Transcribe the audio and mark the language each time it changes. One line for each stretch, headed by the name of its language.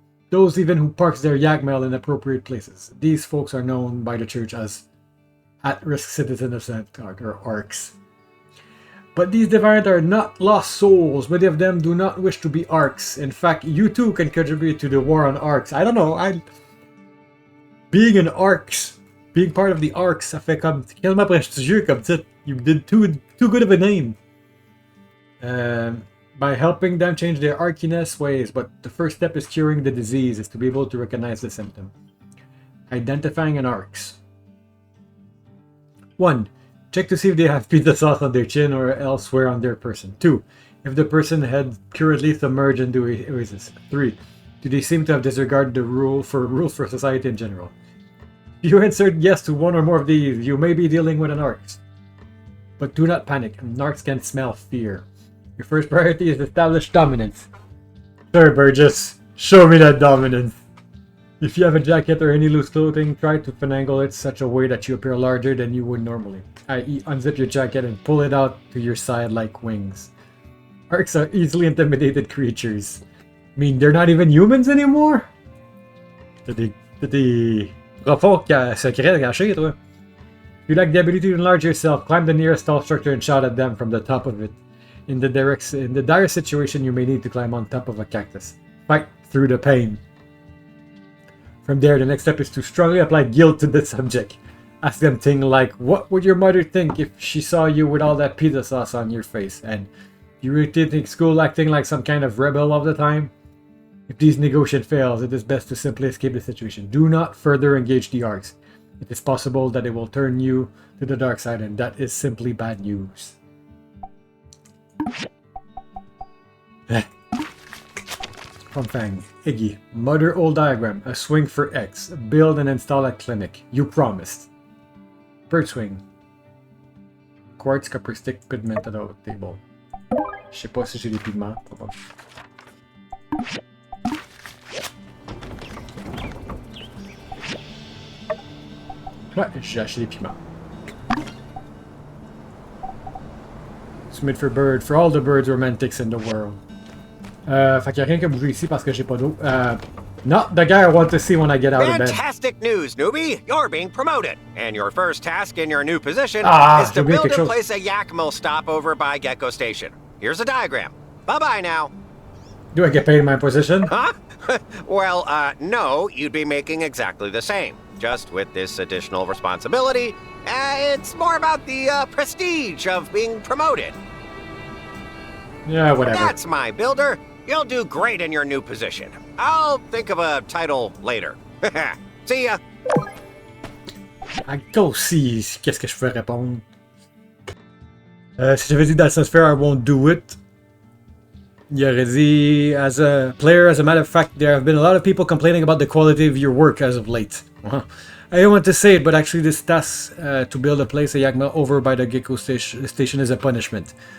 English: Those even who parks their yak mail in appropriate places. These folks are known by the church as At-Risk Citizens of Sandrock, or ARCs. But these deviants are not lost souls. Many of them do not wish to be ARCs. In fact, you too can contribute to the war on ARCs. I don't know, being an ARCs, being part of the ARCs,
French: ça fait comme tellement prestigieux comme titre.
English: You did too good of a name. By helping them change their arciness ways, but the first step is curing the disease, is to be able to recognize the symptom. Identifying an ARCs. 1. Check to see if they have pizza sauce on their chin or elsewhere on their person. 2. If the person had currently submerged into oasis. 3. Do they seem to have disregarded the rules for society in general? If you answered yes to one or more of these, you may be dealing with an ARCs. But do not panic, an ARCs can smell fear. Your first priority is establish dominance. Sir Burgess, show me that dominance. If you have a jacket or any loose clothing, try to finagle it such a way that you appear larger than you would normally. I.e., unzip your jacket and pull it out to your side like wings. Orcs are easily intimidated creatures. I mean, they're not even humans anymore?
French: T'as des profonds secrets cachés, toi.
English: If you lack the ability to enlarge yourself, climb the nearest tall structure and shout at them from the top of it. In the dire situation, you may need to climb on top of a cactus. Fight through the pain. From there, the next step is to strongly apply guilt to the subject. Ask them things like, what would your mother think if she saw you with all that pizza sauce on your face? And you really think school acting like some kind of rebel all the time? If these negotiations fails, it is best to simply escape the situation. Do not further engage the orcs. It is possible that it will turn you to the dark side, and that is simply bad news. Fang, Iggy, Mother Old Diagram, a swing for X, build and install a clinic. You promised. Bird swing. Quartz, copper stick, pigmented out table.
French: Je sais pas si j'ai des pigments. Ouais, j'ai acheté des pigments.
English: Submit for bird, for all the birds romantics in the world.
French: Fait qu'il n'y a rien qu'à bouger ici parce que j'ai pas d'eau.
English: Not the guy I want to see when I get out of bed. Fantastic news, newbie! You're being promoted, and your first task in your new position is to build and place a yak mill stop over by Gecko Station. Here's a diagram. Bye-bye now. Do I get paid in my position? Huh? Well, no, you'd be making exactly the same. Just with this additional responsibility, it's more about the prestige of being promoted. Yeah, whatever. That's my builder. You'll do great in your new position. I'll think of a title later. See ya. I go see
French: qu'est-ce que je peux répondre. Si j'avais dit dans le sphere,
English: I won't do it.
French: Il aurait dit,
English: as a player, as a matter of fact, there have been a lot of people complaining about the quality of your work as of late. I don't want to say it, but actually this task to build a place, a Yakma, over by the Gecko station is a punishment.